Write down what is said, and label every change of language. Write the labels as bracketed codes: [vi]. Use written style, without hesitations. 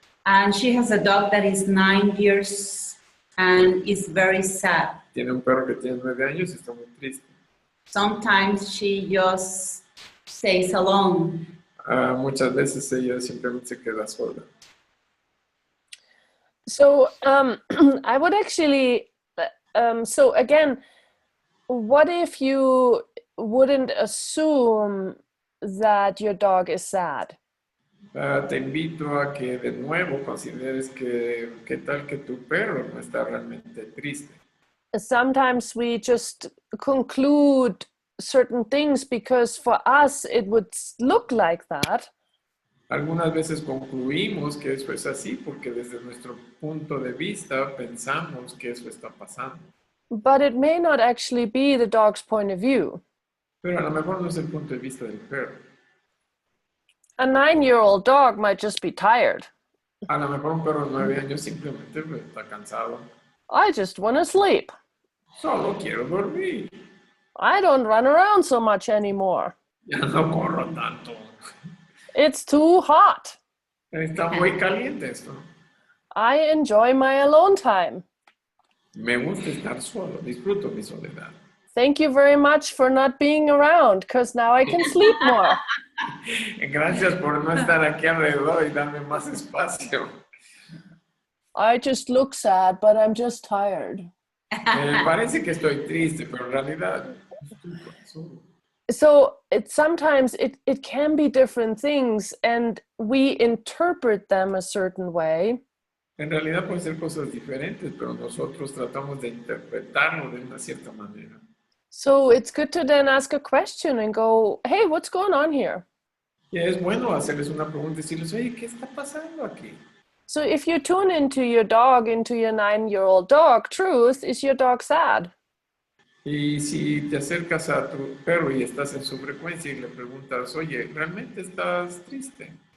[en] And she has a dog that is 9 years and is very sad. [es] Tiene un perro que tiene 9 años y está muy triste. [en] Sometimes she just stays alone. [es] Muchas veces ella simplemente se queda sola. [en] So I would actually, so again, what if you wouldn't assume that your dog is sad? [es] Te invito a que de nuevo consideres que qué tal que tu perro no está realmente triste. [en] Sometimes we just conclude certain things because for us it would look like that. [es] Algunas veces concluimos que eso es así porque desde nuestro punto de vista pensamos que eso está pasando. [en] But it may not actually be the dog's point of view. [es] Pero a lo mejor no es el punto de vista del perro. [en] A 9-year-old dog might just be tired. [es] A lo mejor un perro de 9 años simplemente está cansado. [en] I just want to sleep. [es] Solo quiero dormir. [en] I don't run around so much anymore. [es] Ya no corro tanto. [en] It's too hot. [es] Está muy caliente esto. [en] I enjoy my alone time. [es] Me gusta estar solo, disfruto mi soledad. [en] Thank you very much for not being around, because now I can sleep more. [es] Gracias por no estar aquí alrededor y darme más espacio. [en] I just look sad, but I'm just tired. [es] Parece que estoy triste, pero en realidad estoy solo. [en] So sometimes it can be different things, and we interpret them a certain way. [es] En realidad pueden ser cosas diferentes, pero nosotros tratamos de interpretarlo de una cierta manera. [en] So it's good to then ask a question and go, hey, what's going on here? [es] Y es bueno hacerles una pregunta y decirles, oye, ¿qué está pasando aquí? [en] So if you tune into your dog, into your 9-year-old dog, truth, is your dog sad? [es] Y si te acercas a tu perro y estás en su frecuencia y le preguntas, oye, ¿realmente estás triste?